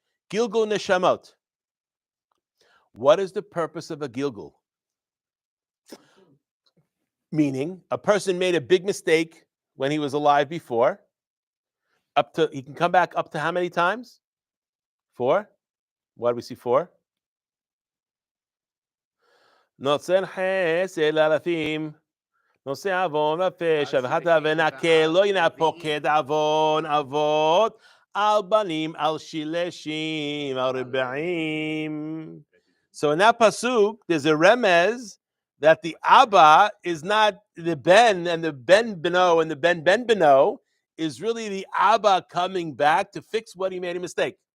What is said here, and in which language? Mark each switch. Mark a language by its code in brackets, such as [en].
[en] Gilgul Neshamot. What is the purpose of a Gilgul? Meaning, a person made a big mistake when he was alive before. He can come back up to how many times? 4. What do we see 4? [he] נוצר חסד אלפים, נושא עוון ופשע, וחטא ונקה, לא ינא פוקד עוון אבות, על בנים, על שילשים, על רבעים. [en] So in that pasuk, there's a remez that the Abba is not the Ben, and the Ben Beno and the Ben Beno is really the Abba coming back to fix what he made a mistake.